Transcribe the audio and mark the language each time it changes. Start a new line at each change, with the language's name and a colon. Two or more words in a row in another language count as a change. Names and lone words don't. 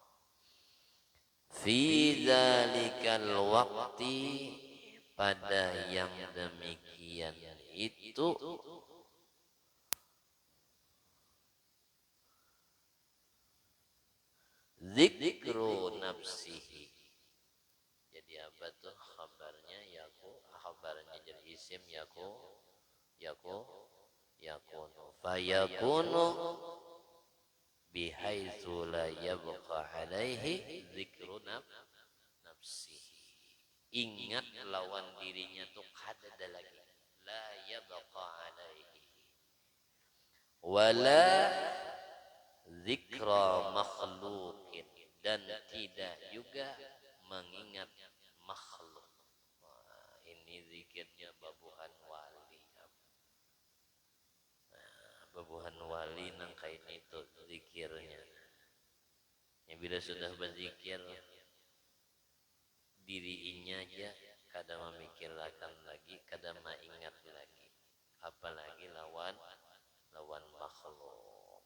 Arabic: في ذلك الوقت,
Banjar: pada yang demikian itu,
Arabic: ذكر نفسه.
Banjar: Jadi apa tuh kabarnya? Kabarnya jadi isim
Arabic: يكون فيكون بحيث لا يبقى عليه ذكر نفسه.
Banjar: Ingat lawan dirinya tuh kada ada lagi,
Arabic: لا يبقى عليه. ولا ذكر مخلوق,
Banjar: dan tidak juga mengingat makhluk. Wah, ini zikirnya babuhan wali. Babuhan wali nang kain itu zikirnya. Yang bila sudah berzikir, dirinya aja kada memikirkan lagi, kada mengingat lagi, apalagi lawan makhluk.